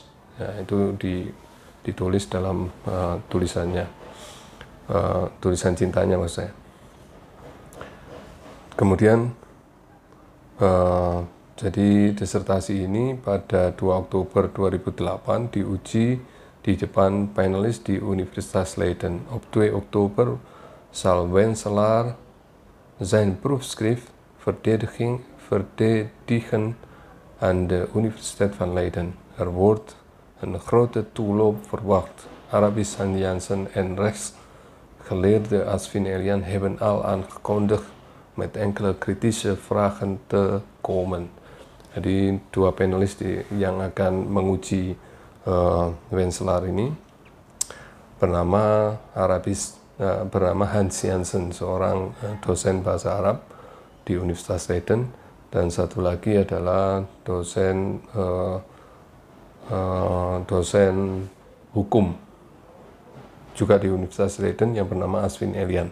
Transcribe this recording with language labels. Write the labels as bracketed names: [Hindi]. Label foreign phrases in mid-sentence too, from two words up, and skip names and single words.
[Indonesian] Ya, itu ditulis dalam tulisannya, tulisan cintanya maksud saya. Kemudian jadi disertasi ini pada 2 Oktober 2008 diuji di depan panelis di Universitas Leiden. [Dutch] Op 2 Oktober zal Wenselaar zijn proefschrift verdedigen aan de Universiteit van Leiden. Er wordt een grote toeloop verwacht. Arabisch Jansen en rechtsgeleerde Asvin Elian hebben al aangekondigd met enkele kritische vragen te komen. [Indonesian] Jadi dua panelis yang akan menguji Wenselaar ini bernama Hans Jansen, seorang dosen bahasa Arab di Universitas Leiden, dan satu lagi adalah dosen hukum juga di Universitas Leiden yang bernama Asvin Elian.